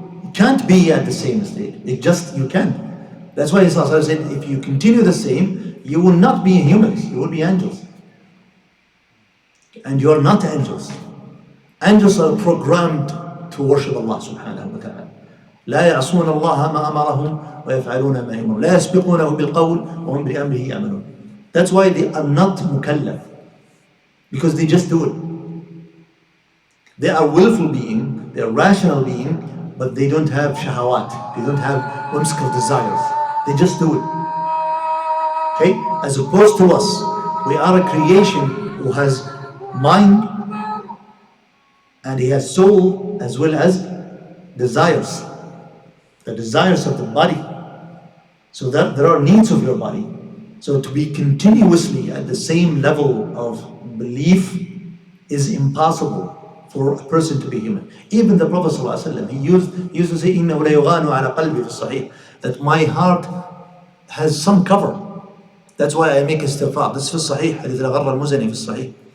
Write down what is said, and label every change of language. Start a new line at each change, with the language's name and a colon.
English: You can't be at the same state. You can't. That's why Islam said, if you continue the same, you will not be humans, you will be angels. And you are not angels. Angels are programmed to worship Allah subhanahu wa ta'ala.
Arabic: لا يعصون الله ما أمرهم ويفعلون ما يؤمرون لا يسبقونه بالقول وهم بأمره يعملون.
English: That's why they are not mukallaf, because they just do it. They are willful being, they are rational being, but they don't have shahawat, they don't have whimsical desires. They just do it. Okay? As opposed to us, we are a creation who has mind and he has soul as well as desires. The desires of the body. So that there are needs of your body. So to be continuously at the same level of belief is impossible for a person to be human. Even the Prophet ﷺ, he used to say,
Arabic: إِنَّهُ لَيُغَانُ عَلَى قَلْبِي فِي الصَّحِيحِ,
English: that my heart has some cover. That's why I make istighfar. This is
Arabic: في الصحيح, حديث الغر المزني في الصحيح.